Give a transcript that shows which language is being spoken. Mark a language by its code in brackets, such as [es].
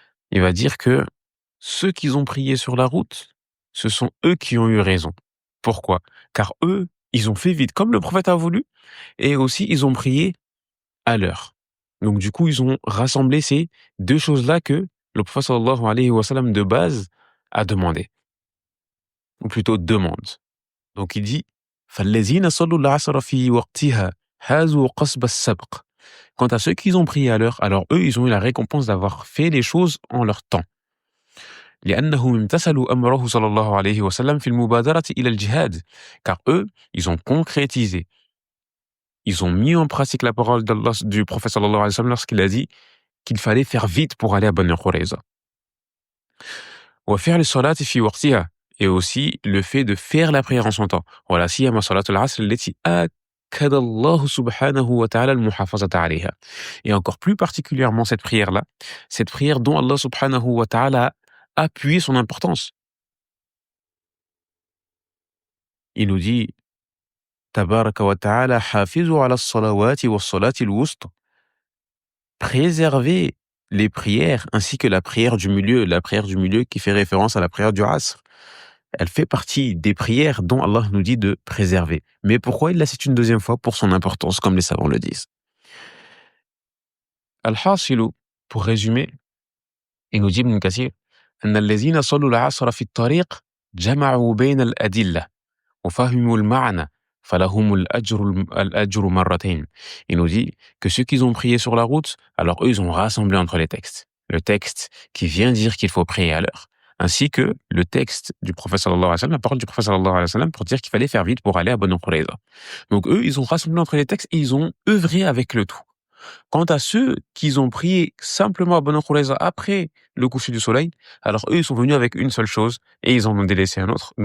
[fr] Il va dire que ceux qui ont prié sur la route, ce sont eux qui ont eu raison. Pourquoi? Car eux, ils ont fait vite comme le prophète a voulu, et aussi ils ont prié à l'heure. Donc du coup, ils ont rassemblé ces deux choses-là que le prophète sallallahu alayhi wa sallam de base a demandé, ou plutôt demande. Donc il dit [ar] فَالَّذِينَ صَلُّوا الْعَصْرَ فِي وَقْتِهَا حَازُوا قَصْبَ السَّبْقِ. [fr] Quant à ceux qui ont prié à l'heure, alors eux, ils ont eu la récompense d'avoir fait les choses en leur temps. [ar] لأنهم امتثلوا أمره صلى الله عليه وسلم في المبادرة إلى الجهاد. [fr] Car eux, ils ont concrétisé, ils ont mis en pratique la parole d'Allah, du prophète sallallahu alayhi wa sallam lorsqu'il a dit qu'il fallait faire vite pour aller à Bani Qurayza. [ar] وفعل الصلاة في وقتها, [fr] et aussi le fait de faire la prière en son temps. [ar] ولا سيما صلاة العصر التي أكد الله سبحانه وتعالى المحافظة عليها. [fr] Et encore plus particulièrement cette prière-là, cette prière dont Allah subhanahu wa ta'ala a appuyé son importance. Il nous dit [ar] تبارك وتعالى حافظوا على الصلوات والصلاة الوسطى. [fr] Préservez les prières ainsi que la prière du milieu qui fait référence à la prière du Asr. Elle fait partie des prières dont Allah nous dit de préserver. Mais pourquoi il la cite une deuxième fois? Pour son importance, comme les savants le disent. [ar] Al-Hasilu, [fr] pour résumer, il nous dit [ar] Ibn Kathir أن الذين صلوا العصر في الطريق جمعوا بين الأدلة وفهموا المعنى فلهم الأجر مرتين. [fr] Il nous dit que ceux qui ont prié sur la route, alors eux, ils ont rassemblé entre les textes. Le texte qui vient dire qu'il faut prier à l'heure, ainsi que le texte du prophète sallallahu alayhi wa sallam, la parole du prophète sallallahu alayhi wa sallam pour dire qu'il fallait faire vite pour aller à Bani Qurayza. Donc eux, ils ont rassemblé entre les textes et ils ont œuvré avec le tout. Quant à ceux qui ont prié simplement à Bani Qurayza après le coucher du soleil, alors eux, ils sont venus avec une seule chose et ils en ont délaissé un autre.